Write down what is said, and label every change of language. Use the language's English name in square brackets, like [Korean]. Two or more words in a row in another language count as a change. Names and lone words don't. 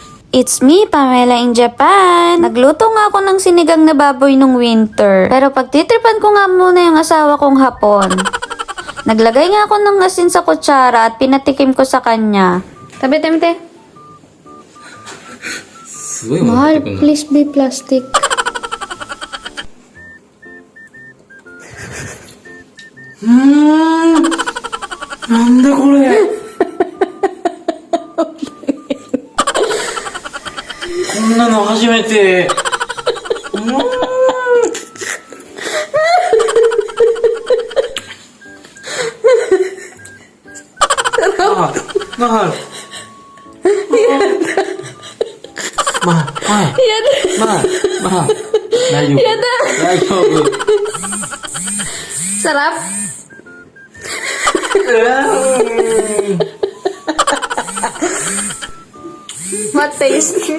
[English] It's me, Pamela in Japan. [Filipino] Nagluto nga ako ng sinigang na baboy nung winter. Pero pagtitripan ko nga muna yung asawa kong Hapon. Naglagay nga ako ng asin sa kutsara at pinatikim ko sa kanya. Tabi, tabi, Mahal, [English] please be plastic. [Japanese] なんだこれ? こんなの初めて。mahal. [Filipino] Mahal. [Japanese] Daijoubu. [English] Sarap? What taste?